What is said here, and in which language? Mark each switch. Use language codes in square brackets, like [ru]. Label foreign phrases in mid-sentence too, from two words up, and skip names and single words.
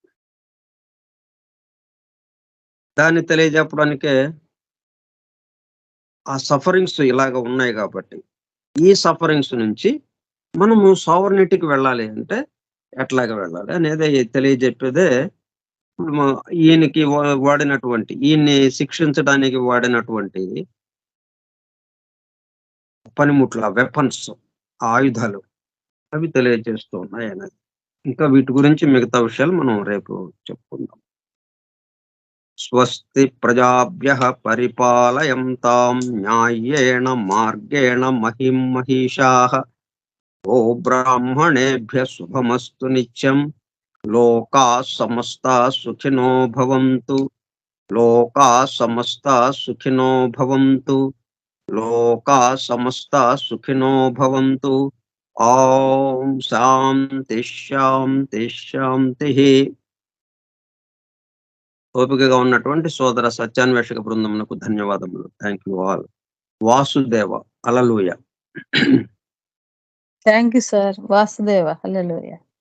[te] దాన్ని తెలియజెప్పడానికే ఆ సఫరింగ్స్ ఇలాగ ఉన్నాయి కాబట్టి, ఈ సఫరింగ్స్ నుంచి మనము సావర్నిటీకి వెళ్ళాలి అంటే ఎట్లాగా వెళ్ళాలి అనేది తెలియజెప్పేదే ఈయనకి ఈయన్ని శిక్షించడానికి వాడినటువంటి పనిముట్లు, వెపన్స్, ఆయుధాలు అవి తెలియజేస్తూ ఉన్నాయి అనేది. ఇంకా వీటి గురించి మిగతా విషయాలు మనం రేపు చెప్పుకుందాం. [sa] స్వస్తి ప్రజాభ్యః పరిపాలయంతాం న్యాయేణ మార్గేణ మహిం మహిషాః. ఓ బ్రాహ్మణేభ్యः శుభమస్తు నిత్యం. లోకాः సమస్తాः సుఖినో భవంతు. లోకాः సమస్తాः సుఖినో భవంతు. లోకాः సమస్తాः సుఖినో భవంతు. ఓం శాంతి శాంతి శాంతిః. [te] ఓపికగా ఉన్నటువంటి సోదర సత్యాన్వేషక బృందమునకు ధన్యవాదములు. [en] Thank you all. వాసుదేవ. హల్లెలూయా. Thank you sir. వాసుదేవ. హల్లెలూయా.